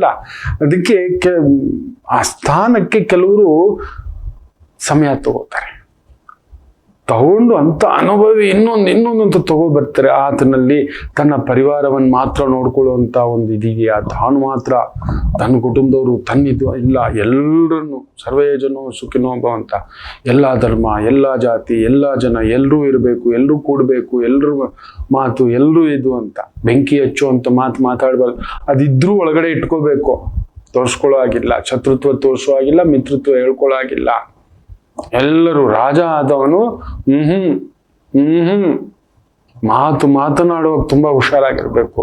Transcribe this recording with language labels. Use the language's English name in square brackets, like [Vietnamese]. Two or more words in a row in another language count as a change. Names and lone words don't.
[Kannada] ಅದಕ್ಕೆ ಆ ಸ್ಥಾನಕ್ಕೆ ಕೆಲವರು ಸಮಯ ತಗೋತಾರೆ. ತಗೊಂಡು ಅಂತ ಅನುಭವಿ ಇನ್ನೊಂದು ಅಂತ ತಗೋಬರ್ತಾರೆ. ಆತನಲ್ಲಿ ತನ್ನ ಪರಿವಾರವನ್ನು ಮಾತ್ರ ನೋಡ್ಕೊಳ್ಳುವಂತ ಒಂದು ಇದೆಯಾ, ತಾನು ಮಾತ್ರ ತನ್ನ ಕುಟುಂಬದವರು ತನ್ನಿದು ಇಲ್ಲ, ಎಲ್ಲರನ್ನು [Sanskrit] ಸರ್ವೇ ಜನೋ ಸುಖಿನೋ ಭವಂತ, [Kannada] ಎಲ್ಲ ಧರ್ಮ, ಎಲ್ಲ ಜಾತಿ, ಎಲ್ಲ ಜನ, ಎಲ್ಲರೂ ಇರಬೇಕು, ಎಲ್ಲರೂ ಕೂಡಬೇಕು, ಎಲ್ಲರೂ ಮಾತು, ಎಲ್ಲರೂ ಇದು ಅಂತ ಬೆಂಕಿ ಹಚ್ಚುವಂತ ಮಾತು ಮಾತಾಡ್ಬಾರ್ದು. ಅದಿದ್ರೂ ಒಳಗಡೆ ಇಟ್ಕೋಬೇಕು, ತೋರ್ಸ್ಕೊಳ್ಳೋ ಆಗಿಲ್ಲ, ಶತ್ರುತ್ವ ತೋರಿಸೋ ಆಗಿಲ್ಲ, ಮಿತ್ರತ್ವ ಹೇಳ್ಕೊಳ್ಳೋ ಆಗಿಲ್ಲ. ಎಲ್ಲರೂ ರಾಜ ಆದವನು ಮಾತನಾಡುವಾಗ ತುಂಬಾ ಹುಷಾರಾಗಿರ್ಬೇಕು.